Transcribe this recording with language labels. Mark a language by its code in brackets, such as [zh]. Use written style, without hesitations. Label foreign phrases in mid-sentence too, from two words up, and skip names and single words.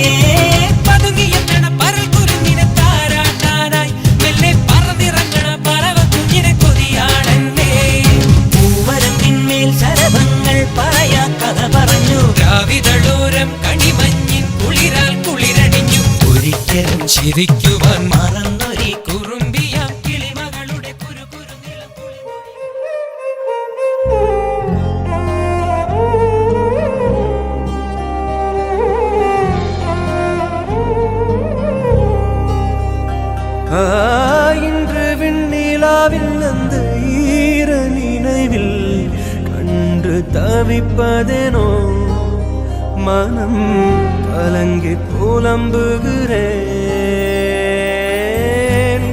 [ml] പതുങ്ങിയെത്തണ പരൽ കുരുന്നിനെ താരാട്ടാനായി മെല്ലെ പറന്നിറങ്ങണ പറവ കുഞ്ഞിനെ കൊതിയാണെന്നേ. ശരഭങ്ങൾ പറയാ കഥ പറഞ്ഞു, രാവിതളോരം കണിമഞ്ഞിൻ കുളിരാൽ കുളിരണിഞ്ഞു. ഒരിക്കലും ചിരിക്കുവാൻ മറന്നൊരി കുറുമ്പിയാം കിളിമകളുടെ കുരുകുരു നിലം. [ta] இன்று விண்ணிலாவில் அந்த ஈர நினைவில் கண்டு தவிப்பதேனோ, மனம் கலங்கி புலம்புகிறேன்.